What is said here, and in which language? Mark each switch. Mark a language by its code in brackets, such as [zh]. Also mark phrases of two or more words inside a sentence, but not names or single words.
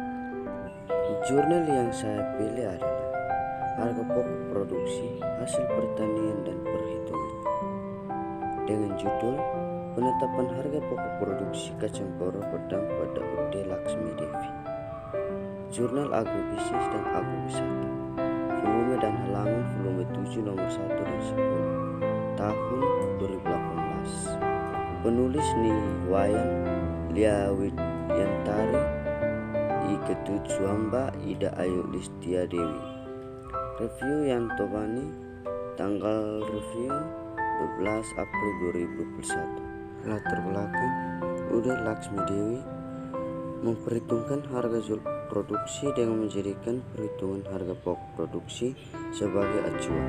[id] Jurnal yang saya pilih adalah harga pokok produksi, hasil pertanian dan perhitungan, dengan judul penetapan harga pokok produksi kacang koro pedang pada UD Laksmi Devi. Jurnal agribisnis dan agrowisata, volume dan halaman volume 7 nomor 1 dan 10, tahun 2018. Penulis Niwayan Liawidyantari, I Ketut Suamba, Ida Ayu Listia Dewi. Review Yanto Bani, tanggal review 12 April 2021. Latar belakang, UD Laksmi Dewi memperhitungkan harga jual produksi dengan menjadikan perhitungan harga pokok produksi sebagai acuan.